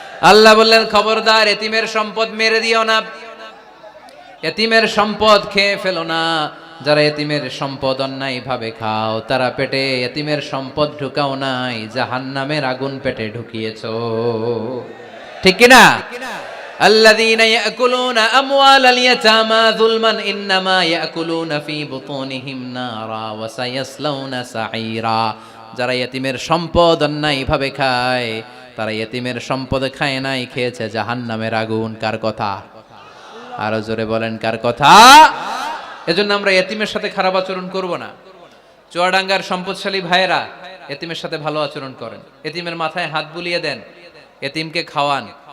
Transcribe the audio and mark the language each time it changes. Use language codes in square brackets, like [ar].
[bn] আল্লাহ বললেন খবরদার, এতিমের সম্পদ মেরে দিও না, এতিমের সম্পদ খেয়ে ফেলো না। যারা এতিমের সম্পদ অন্যায় ভাবে খাও, তারা পেটে এতিমের সম্পদ ঢুকাও নাই, জাহান্নামের আগুন পেটে ঢুকিয়েছো, ঠিক কিনা? [ar] الذين يأكلون أموال اليتامى ظلما إنما يأكلون في بطونهم نارا وسيصلون سعيرا। [bn] যারা ইতিমের সম্পদ অন্যায় ভাবে খায় তারা এতিমের সম্পদে খায় নাই, খেয়েছে জাহান্নামের আগুন। কার কথা? আরো জোরে বলেন, কার কথা? এজন্য আমরা এতিমের সাথে খারাপ আচরণ করব না। চুয়াডাঙ্গার সম্পদশালী ভাইয়েরা এতিমের সাথে ভালো আচরণ করেন, এতিমের মাথায় হাত বুলিয়ে দেন, এতিমকে খাওয়ান।